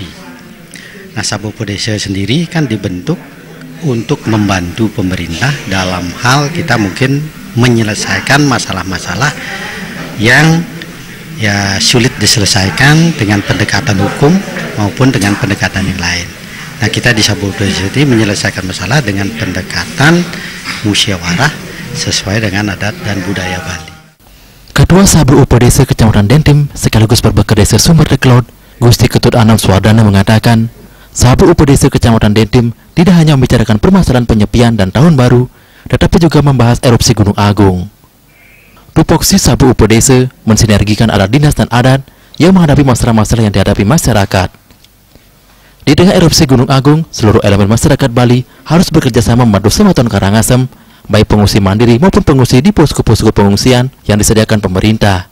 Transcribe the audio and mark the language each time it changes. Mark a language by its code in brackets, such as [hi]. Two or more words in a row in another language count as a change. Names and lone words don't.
[id] Nah, Sabuk Upedesa sendiri kan dibentuk untuk membantu pemerintah dalam hal kita mungkin menyelesaikan masalah-masalah yang sulit diselesaikan dengan pendekatan hukum maupun dengan pendekatan yang lain. Nah, kita di Sabuk Upedesa ini menyelesaikan masalah dengan pendekatan musyawarah sesuai dengan adat dan budaya Bali. Ketua Sabuk Upedesa Kecamatan Dentim sekaligus Perbekal Desa Sumber Deklot, Gusti Ketut Anam Swardana mengatakan, Sabuk Upedesa Kecamatan Dentim tidak hanya membicarakan permasalahan penyepian dan Tahun Baru, tetapi juga membahas erupsi Gunung Agung. Tupoksi Sabuk Upedesa mensinergikan alat dinas dan adat yang menghadapi masalah-masalah yang dihadapi masyarakat. Di tengah erupsi Gunung Agung, seluruh elemen masyarakat Bali harus bekerja sama membantu Sematon Karangasem, baik pengungsi mandiri maupun pengungsi di posko-posko pengungsian yang disediakan pemerintah.